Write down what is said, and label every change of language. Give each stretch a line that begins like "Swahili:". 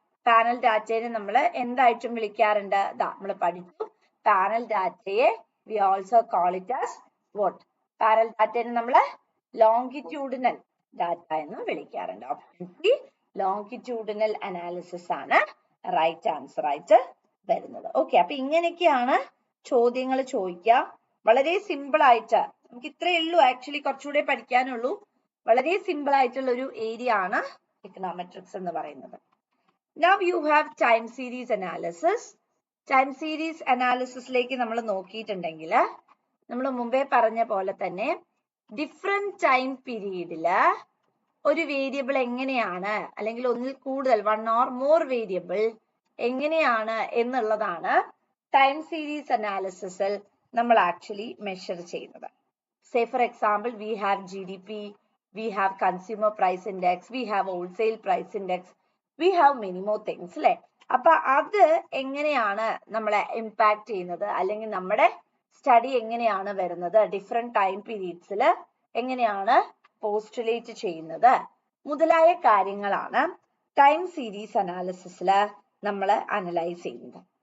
Malayalam: Panel ഡാറ്റയെ നമ്മൾ എന്തായിട്ടും വിളിക്കാറുണ്ട്? നമ്മൾ പഠിച്ചു. പാനൽ ഡാറ്റയെ
English: we also call it as what?
Malayalam: Panel ഡാറ്റയെ നമ്മൾ longitudinal ഡാറ്റ എന്ന് വിളിക്കാറുണ്ട്. ഓപ്ഷൻ സി longitudinal analysis ആണ് റൈറ്റ് ആൻസർ ആയിട്ട് വരുന്നത്. ഓക്കെ, അപ്പൊ ഇങ്ങനെയൊക്കെയാണ് ചോദ്യങ്ങൾ ചോദിക്കുക. വളരെ സിമ്പിൾ ആയിട്ട് നമുക്ക് ഇത്രയേ ഉള്ളൂ. ആക്ച്വലി കുറച്ചുകൂടെ പഠിക്കാനുള്ളൂ. വളരെ സിമ്പിൾ ആയിട്ടുള്ള ഒരു ഏരിയ ആണ് econometrics എന്ന് പറയുന്നത്.
English: Now you have time series analysis.
Malayalam: Time series analysisലേക്ക് നമ്മൾ നോക്കിയിട്ടുണ്ടെങ്കിൽ നമ്മൾ മുമ്പേ പറഞ്ഞ പോലെ തന്നെ ഡിഫറെന്റ് ടൈം പീരീഡില് ഒരു വേരിയബിൾ എങ്ങനെയാണ്, അല്ലെങ്കിൽ ഒന്നിൽ കൂടുതൽ വൺ ഓർ മോർ വേരിയബിൾ എങ്ങനെയാണ് എന്നുള്ളതാണ് ടൈം സീരീസ് അനാലിസിസിൽ നമ്മൾ ആക്ച്വലി മെഷർ ചെയ്യുന്നത്.
English: Say for example, we have GDP, we have consumer price index, we have wholesale price index, we have many more things,
Malayalam: അല്ലെ? അപ്പൊ അത് എങ്ങനെയാണ് നമ്മളെ ഇമ്പാക്ട് ചെയ്യുന്നത്, അല്ലെങ്കിൽ നമ്മുടെ സ്റ്റഡി എങ്ങനെയാണ് വരുന്നത്, ഡിഫറെന്റ് ടൈം പീരീഡ്സിൽ എങ്ങനെയാണ് പോസ്റ്റുലേറ്റ് ചെയ്യുന്നത് മുതലായ കാര്യങ്ങളാണ് ടൈം സീരീസ് അനാലിസിസിൽ നമ്മൾ അനലൈസ് ചെയ്യുന്നത്.